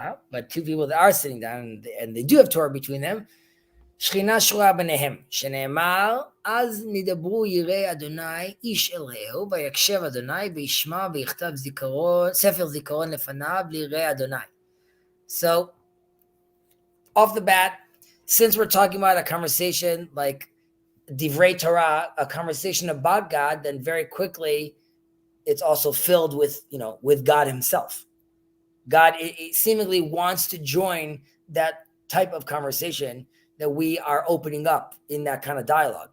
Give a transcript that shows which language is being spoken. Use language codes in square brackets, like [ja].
[en] But two people that are sitting down and they do have Torah between them. [he] שכינה שורה ביניהם, שנאמר, אז נדברו יראי אדוני איש אל רעהו, ויקשב אדוני, וישמע ויכתב ספר זיכרון לפניו ליראי אדוני. [en] So, off the bat, since we're talking about a conversation like Divrei Torah, a conversation about God, then very quickly it's also filled with God himself. God it seemingly wants to join that type of conversation that we are opening up in that kind of dialogue.